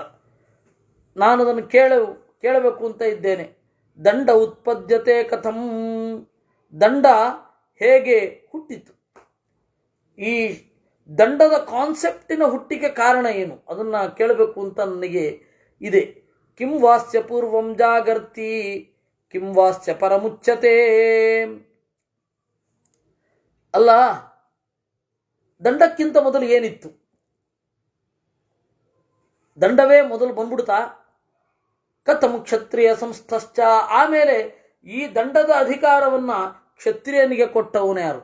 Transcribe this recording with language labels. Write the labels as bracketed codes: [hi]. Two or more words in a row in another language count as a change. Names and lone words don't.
[kn] ನಾನು ಅದನ್ನು ಕೇಳಬೇಕು ಅಂತ ಇದ್ದೇನೆ. [sa] ದಂಡ ಉತ್ಪದ್ಯತೆ ಕಥಂ, [kn] ದಂಡ ಹೇಗೆ ಹುಟ್ಟಿತು, ಈ ದಂಡದ ಕಾನ್ಸೆಪ್ಟಿನ ಹುಟ್ಟಿಗೆ ಕಾರಣ ಏನು, ಅದನ್ನು ಕೇಳಬೇಕು ಅಂತ ನನಗೆ ಇದೆ. [sa] ಕಿಂ ವಾಸ್ಯ ಪೂರ್ವಂ ಜಾಗರ್ತಿ ಕಿಂ ವಾಸ್ಯ ಪರಮುಚ್ಯತೆ. [kn] ಅಲ್ಲ, ದಂಡಕ್ಕಿಂತ ಮೊದಲು ಏನಿತ್ತು? ದಂಡವೇ ಮೊದಲು ಬಂದ್ಬಿಡ್ತಾ? [sa] ಕಥಂ ಕ್ಷತ್ರಿಯ ಸಂಸ್ಥಶ್ಚ. [kn] ಆಮೇಲೆ ಈ ದಂಡದ ಅಧಿಕಾರವನ್ನ ಕ್ಷತ್ರಿಯನಿಗೆ ಕೊಟ್ಟವನು ಯಾರು?